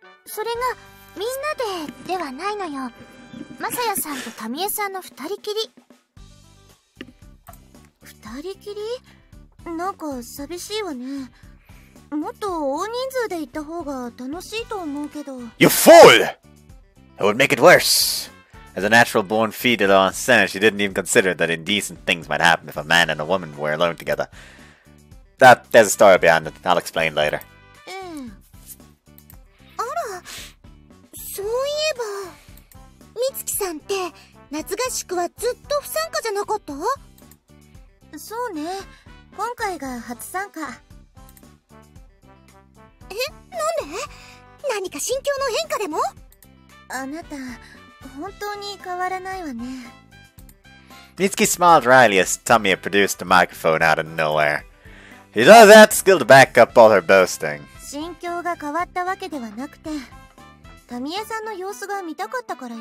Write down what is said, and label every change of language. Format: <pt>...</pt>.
<ja>それがみんなでではないのよ。まさやさんとタミエさんの二人きり。二人きり？なんか寂しいわね。もっと大人数で行った方が楽しいと思うけど。</ja> <en>You fool! It would make it worse. As a natural-born fetal on Senate, she didn't even consider that indecent things might happen if a man and a woman were alone together. There's a story behind it. I'll explain later.</en> <ja>ええ。あら、そういえば、美月さんって夏合宿はずっと不参加じゃなかった？そうね。今回が初参加。え、なんで？何か心境の変化でも？あなた、本当に変わらないわね。</ja> <en>Mitsuki smiled wryly as Tamie produced a microphone out of nowhere. She does have the skill to back up all her boasting.</en> <ja>心境が変わったわけではなくて、タミエさんの様子が見たかったからよ。</ja>